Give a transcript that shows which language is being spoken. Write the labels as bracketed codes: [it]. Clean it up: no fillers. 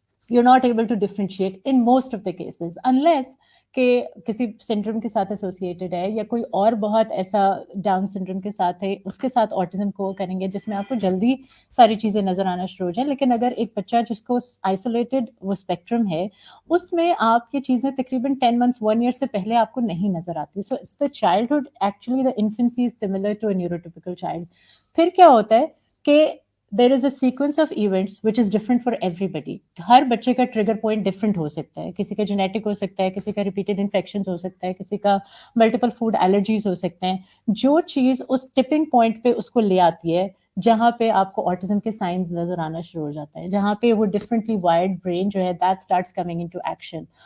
[en] You're not able to differentiate in most of the cases unless [ur] کہ کسی syndrome کے ساتھ ایسوسیٹیڈ ہے یا کوئی اور بہت ایسا ڈاؤن سنڈروم کے ساتھ ہے اس کے ساتھ آٹزم کو کریں گے جس میں آپ کو جلدی ساری چیزیں نظر آنا شروع ہو جائیں. لیکن اگر ایک بچہ جس کو آئسولیٹڈ وہ اسپیکٹرم ہے اس میں آپ یہ چیزیں تقریباً [en] 10 months 1 year [ur] سے پہلے آپ کو نہیں نظر آتی. [en] So it's the childhood actually the infancy is similar to a neurotypical child. [ur] پھر کیا ہوتا ہے کہ [en] there is a sequence of events which is different for everybody. [ur] ہر بچے کا ٹریگر پوائنٹ ڈفرینٹ ہو سکتا ہے. کسی کا جینیٹک ہو سکتا ہے کسی کا ریپیٹڈ انفیکشنز ہو سکتا ہے کسی کا ملٹیپل فوڈ الرجیز ہو سکتے ہیں. جو چیز اس ٹپنگ پوائنٹ پہ اس کو لے آتی ہے جہاں پہ آپ کو آٹزم کے سائنز نظر آنا شروع ہو جاتا ہے جہاں پہ وہ ڈفرینٹلی وائرڈ برین جو ہے [en] That starts coming into action.